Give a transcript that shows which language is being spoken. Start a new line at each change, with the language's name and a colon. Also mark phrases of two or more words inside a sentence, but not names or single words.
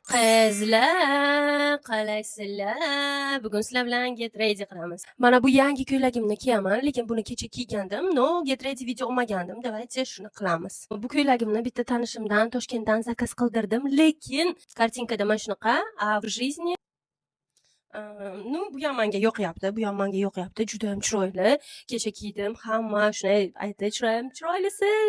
Uzbek: Qizlar, qalaysizlar? Bugun sizlar bilan
English: get ready
Uzbek: qilamiz. Mana bu yangi ko'ylagimni kiyaman, lekin buni kecha kiygandim.
English: No, get ready
Uzbek: video olmagandim. Давайте shuni qilamiz. Bu ko'ylagimni bitta tanishimdan Toshkentdan zakaz qildirdim, lekin kartinkada mana shunaqa,
Russian: a в жизни ну,
Uzbek: bu ham menga yoqyapti, bu ham menga yoqyapti. Juda ham chiroyli. Kecha kiydim, hamma shunday aytdi, chiroylisiz.